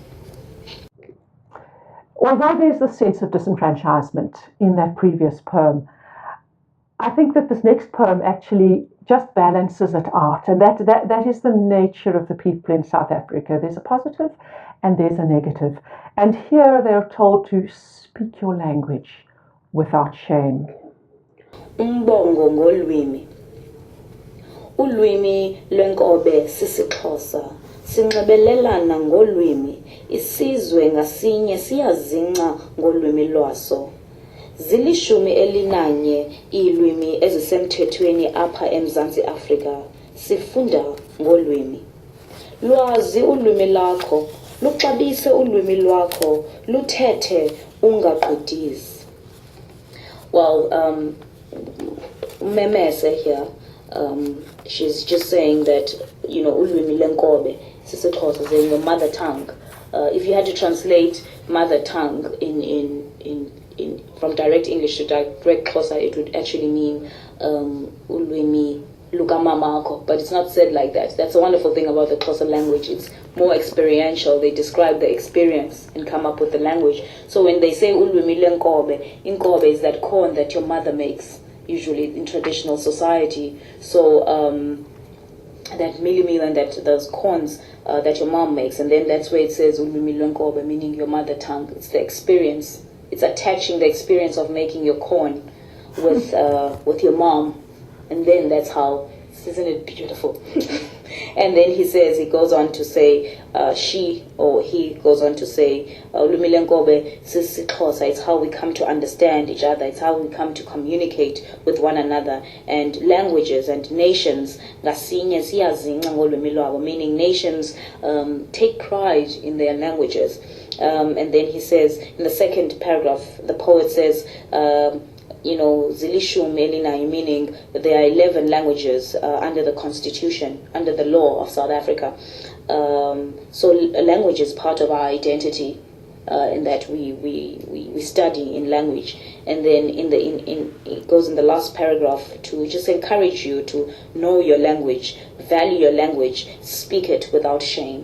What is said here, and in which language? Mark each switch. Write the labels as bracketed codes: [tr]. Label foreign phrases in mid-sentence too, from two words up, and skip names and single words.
[en] Although there's a sense of disenfranchisement in that previous poem, I think that this next poem actually just balances it out, and that is the nature of the people in South Africa. There's a positive and there's a negative. And here they're told to speak your language without shame. [xh] Umbongo ngolwimi. Ulwimi lwenkobe sisiXhosa sinxibelelana ngolwimi. Isizwe ngasinye siyazinca ngolwimi lwaso. Zilishumi elinanye iilwimi ezisemthethweni apha eMzantsi Afrika. Sifunda ngolwimi. Lwazi ulwimi lakho, luxabise ulwimi lwakho, luthethe ungagqithisi. [en] Well, Memese here, she's just saying that, [xh] ulwimi lenkobe, sisiXhosa, [en] saying your mother tongue. If you had to translate mother tongue from direct English to direct Xhosa, it would actually mean [xh] ulwimi lukamamako, [en] but it's not said like that. That's a wonderful thing about the Xhosa language. It's more experiential. They describe the experience and come up with the language. So when they say [xh] ulwimi lenkobe, [en] inkobe is that corn that your mother makes, usually in traditional society. So that meal and that those corns that your mom makes, and then that's where it says [xh] ulwimi lenkobe, [en] meaning your mother tongue. It's the experience. It's attaching the experience of making your corn with your mom. And then that's how, isn't it beautiful? And then he goes on to say, he goes on to say, [xh] ulwimi lenkobe sisiXhosa, [en] it's how we come to understand each other, it's how we come to communicate with one another. And languages and nations, [xh] ngasinye siyazinca ngolwimi lwabo, [en] meaning nations take pride in their languages. And then he says, in the second paragraph, the poet says, [xh] zilishumi elinanye, [en] meaning there are 11 languages under the constitution, under the law of South Africa. So language is part of our identity, in that we study in language. And then it goes in the last paragraph to just encourage you to know your language, value your language, speak it without shame.